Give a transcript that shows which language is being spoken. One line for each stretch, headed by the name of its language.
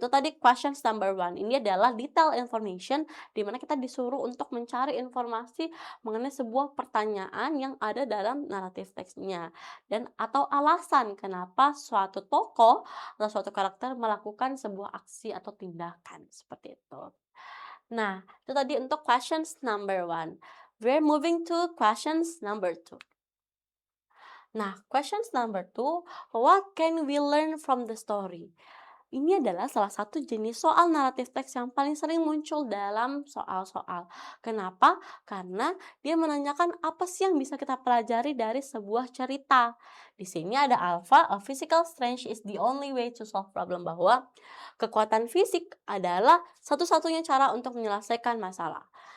Indonesian: Itu tadi questions number one. Ini adalah detail information di mana kita disuruh untuk mencari informasi mengenai sebuah pertanyaan yang ada dalam naratif teksnya dan atau alasan kenapa suatu tokoh atau suatu karakter melakukan sebuah aksi atau tindakan seperti itu. Nah, itu tadi untuk questions number one.
English: We're moving to questions number two.
Indonesian: Nah,
English: questions number two, what can we learn from the story?
Indonesian: Ini adalah salah satu jenis soal naratif teks yang paling sering muncul dalam soal-soal. Kenapa? Karena dia menanyakan apa sih yang bisa kita pelajari dari sebuah cerita. Di sini ada alpha,
English: a physical strength is the only way to solve problem,
Indonesian: bahwa kekuatan fisik adalah satu-satunya cara untuk menyelesaikan masalah.